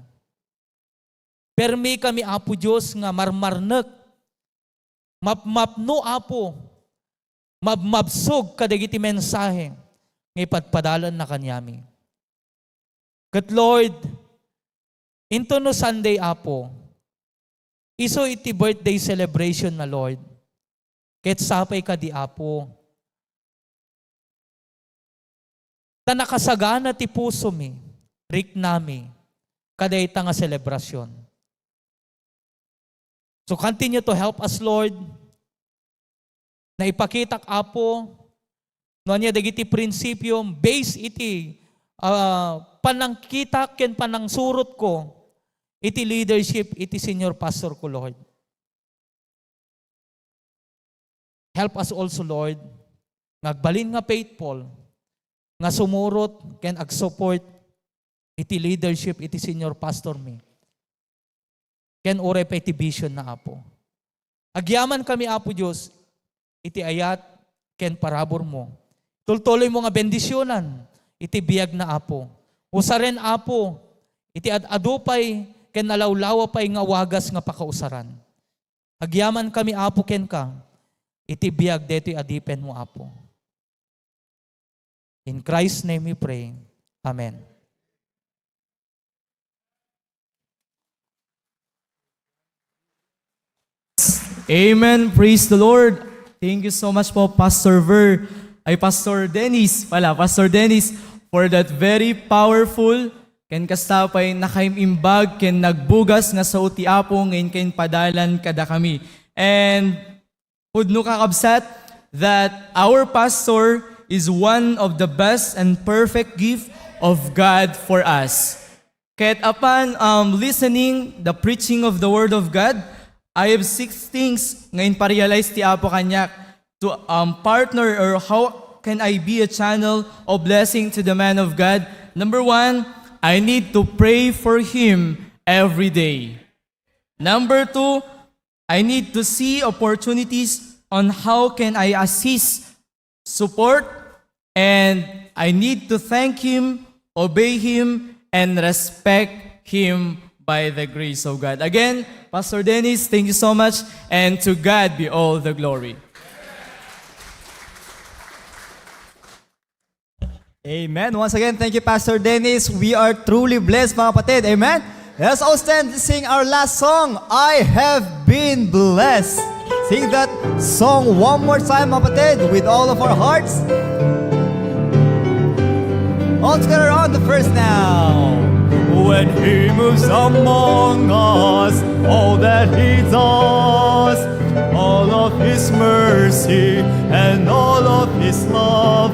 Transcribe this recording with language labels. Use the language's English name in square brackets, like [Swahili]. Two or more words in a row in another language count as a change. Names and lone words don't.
[Iloko] Permi kami Apo Diyos nga marmarnek, mapmapno Apo, mabmabsog kadagiti mensahe, nga ipatpadalan na kanyami. Kat Lord, into no Sunday Apo, iso iti [English] birthday celebration [Iloko] na Lord. Ket sapay ka di Apo. Ta nakasagana ti puso mi, rik nami, kaday ta nga selebrasyon. [English] So continue to help us, Lord, [Iloko] na ipakitak Apo, no niya dagiti prinsipyo, base iti panangkita ken panangsurot ko, iti leadership, iti [English] senior pastor [Iloko] ko, Lord. [English] Help us also, Lord, [Iloko] ngagbalin nga faithful, nga sumurot ken ag-support iti leadership, iti [English] senior pastor [Iloko] mi. Ken ore pa iti vision na Apo. Agyaman kami, Apo Diyos, iti ayat ken parabor mo. Tultuloy mo nga bendisyonan, iti biyag na Apo. Usaren Apo, iti adupay ken nalawlawa pay nga wagas nga pakausaran. Agyaman kami Apo ken ka, iti biyag deto'y adipen mo Apo. [English] In Christ's name we pray. Amen. Amen. Praise the Lord. Thank you so much po, Pastor Pastor Dennis, for that very powerful [Iloko] ken kastapay nakaimimbag ken nagbugas nga sa uti Apo ngayon ken padalan kada kami. [English] And [Iloko] pudno kakabsat [English] that our pastor is one of the best and perfect gift of God for us. Kahit upon listening the preaching of the Word of God, I have 6 things [Iloko] ngayon pa-realize ti Apo kanyak [English] to partner or how can I be a channel of blessing to the man of God. Number 1, I need to pray for him every day. Number 2, I need to see opportunities on how can I assist, support, and I need to thank him, obey him, and respect him by the grace of God. Again, Pastor Dennis, thank you so much, and to God be all the glory. Amen. Once again, thank you, Pastor Dennis. We are truly blessed, [Filipino] mga kapatid. [English] Amen. Let's all stand to sing our last song, I Have Been Blessed. Sing that song one more time, [Filipino] mga kapatid, [English] with all of our hearts. All together on the first now. When He moves among us, all that He does, all of His mercy and all of His love.